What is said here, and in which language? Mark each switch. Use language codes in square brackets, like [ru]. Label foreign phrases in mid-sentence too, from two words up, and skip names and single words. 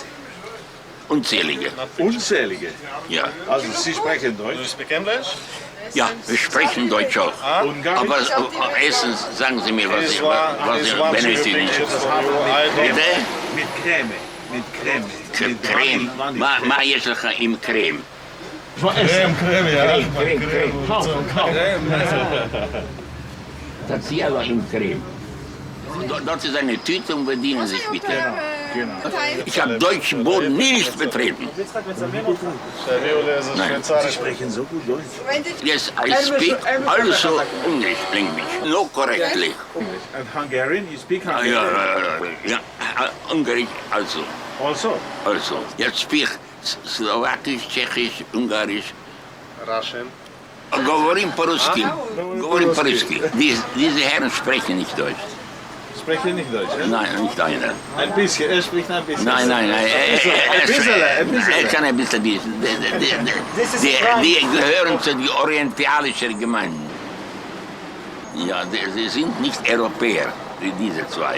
[de] Unzählige. Unzählige. Ja. Also Sie sprechen Deutsch. Ja, wir sprechen Deutsch auch. Ungarisch. Aber erstens sagen Sie mir, was Sie benötigen. Bitte? Mit Creme. Mit Creme. Creme. [he] Ma יש לך עם Creme. [de] Creme, ja. Das hier aber im Creme. Dort ist eine Tüte und bedienen sich bitte. Ich habe deutschen Boden nicht betreten. Nein. Sie sprechen so gut Deutsch. [en] Yes, I speak also English language, no correctly. And Hungarian, you speak Hungarian? [de] Ja, Ungarisch also. Also? Ja, speak Slowakisch, Tschechisch, Ungarisch. [en] Russian. [ru] Говорим по-русски. Говорим по-русски. [de] Diese Herren sprechen nicht Deutsch. Sprechen nicht Deutsch, ja? Nein, nicht einer. Ein bisschen, er spricht ein bisschen. Nein. Er kann ein bisschen. Die gehören zu den orientalischen Gemeinden. Ja, sie sind nicht Europäer, diese zwei.